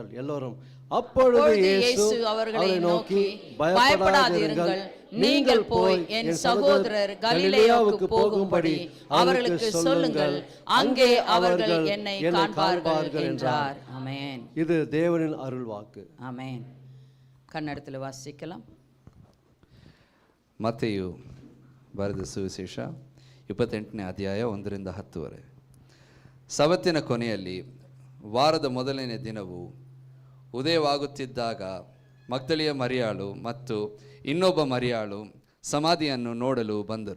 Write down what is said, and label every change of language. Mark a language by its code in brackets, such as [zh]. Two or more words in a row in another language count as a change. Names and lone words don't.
[ta] எல்லோரும் அப்பொழுது இயேசு அவர்களை நோக்கி, பயப்படாதீர்கள், நீங்கள் போய் என் சகோதரர் கலிலேயாவுக்கு போகும்படி அவர்களுக்கு சொல்லுங்கள், அங்கே அவர்கள் என்னை காண்பார்கள் என்றார். ஆமென். இது தேவனின் அருள் வாக்கு. ஆமென். கன்னடத்தில் வாசிக்கலாம். [kn] ಮತ್ತೆಯು ಬರೆದ ಸುವಿಶೇಷ 28ನೇ ಅಧ್ಯಾಯ 1-10. ಸಬ್ಬತ್ತಿನ ಕೊನೆಯಲ್ಲಿ ವಾರದ ಮೊದಲನೇ ದಿನವು ಉದಯವಾಗುತ್ತಿದ್ದಾಗ ಮಗ್ದಲಿಯ ಮರಿಯಾಳು ಮತ್ತು ಇನ್ನೊಬ್ಬ ಮರಿಯಾಳು ಸಮಾಧಿಯನ್ನು ನೋಡಲು ಬಂದರು.